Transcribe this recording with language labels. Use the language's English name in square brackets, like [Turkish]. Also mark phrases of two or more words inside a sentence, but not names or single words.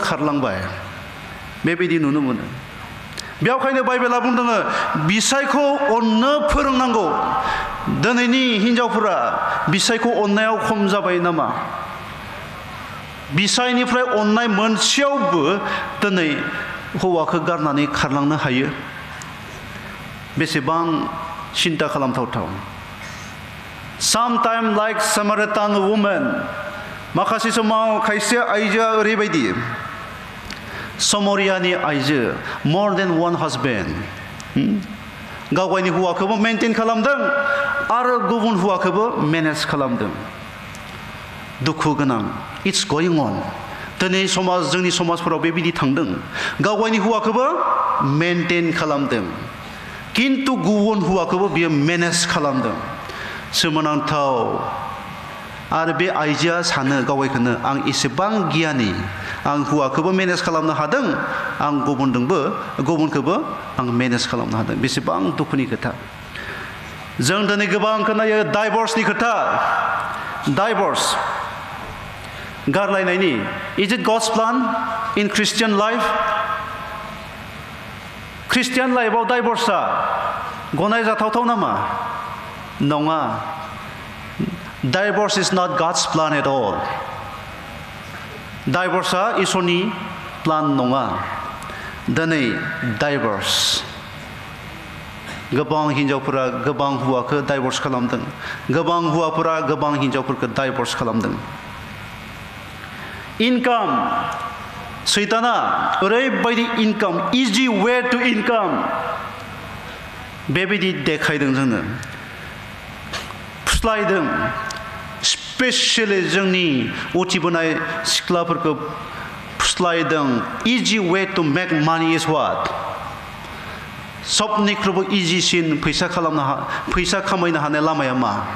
[Bodo] खारलांबाय बेबायदि नुनो मोनो बेयावखायनो बाइबेला बुंदों बिसायखौ अननो फोरोंनांगौ दिनैनि हिन्जावफोरा बिसायखौ अननायाव खम जाबाय नामा बिसायनिफ्राय अननाय मोनसेयावबो दिनै हौवाखौ गारनानै खारलांनो हायो बेसेबां सिन्ता खालामथावथाव [English] Sometime like Samaritan woman [Bodo] माखासे समाव खायसे आइजोआ ओरैबायदि समरियानि आइजो [English] more than one husband [Bodo] गावगायनि हौवाखौबो मेनटेन खालामदों आरो गुबुन हौवाखौबो मेनेज खालामदों दुखु गोनां [English] It's going on [Bodo] दिनै जोंनि समाजफोराव बेबायदि थांदों गावगायनि हौवाखौबो मेनटेन खालामदों किन्तु गुबुन हौवाखौबो बियो मेनेज खालामदों सोमोनांथाव आरो बे आइजोआ सानो गावगायखौनो आं एसेबां गियानि आं हौवाखौबो मेनेज खालामनो हादों आं गुबुनखौबो आं मेनेज खालामनो हादों बेसेबां दुखुनि खोथा जों दिनै गोबां खोनायो डाइभर्सनि खोथा डाइभर्स गारलायनायनि [English] is it God's plan in Christian life Christian lifeआव [Bodo] डाइभर्सआ गनायजाथावथाव नामा नङा [English] Divorce is not God's plan at all. [Bodo] Divorceआ इसोरनि प्लान नङा दिनै डाइभर्स गोबां हिन्जावफोरा गोबां हौवाखौ डाइभर्स खालामदों गोबां हौवाफोरा गोबां हिन्जावफोरखौ डाइभर्स खालामदों इनकाम सैताना ओरैबायदि इनकाम [English] easy way to income [Bodo] बेबायदि देखायदों जोंनो फुस्लायदों स्पेसियेलि जोंनि उथिबोनाय सिख्लाफोरखौ फुस्लायदों [English] easy way to make money is what [Bodo] सबनिख्रुइबो इजिसिन फैसा खामायनो हानाय लामाया मा